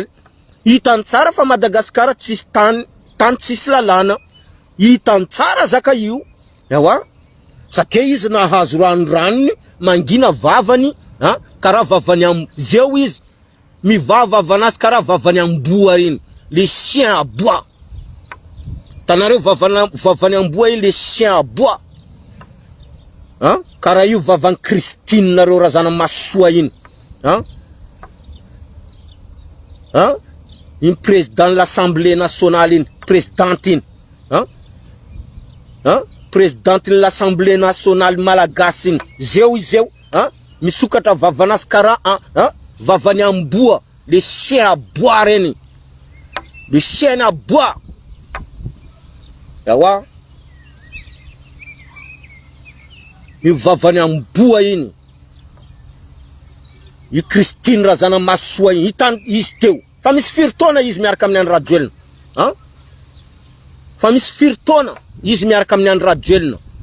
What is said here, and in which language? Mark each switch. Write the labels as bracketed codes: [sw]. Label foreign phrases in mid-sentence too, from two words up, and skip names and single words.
[mg] Hitany tsara fa Madagasikara tsisy tany tsisy lalàna. Hitany tsara zaka io. Ewa, satria izy nahazo ranony mangina vavany, karaha vavany zeo izy mivava vanazy karaha vavany amboa reny, [fr] les chiens à bois. [mg] Tanareo vavany amboa [fr] les chiens à bois. [mg] Karaha io vavany Christine nareo Razana Masoa iny. [fr] Une président de l'Assemblée nationale iny, présidente iny. Présidente de l'Assemblée nationale malagasy iny. [mg] Zeo, misokatra vavanazy karaha vavany amboa, [fr] les chiens à bois reny. Les chiens à bois. [mg] Ewa. Io vavany amboa iny. Io Christine Razana Masoa iny. Hitany izy teo. Fa misy firy taona izy miaraka amin'ny Andry Rajoelina. Fa misy firy taona izy miaraka amin'ny Andry Rajoelina.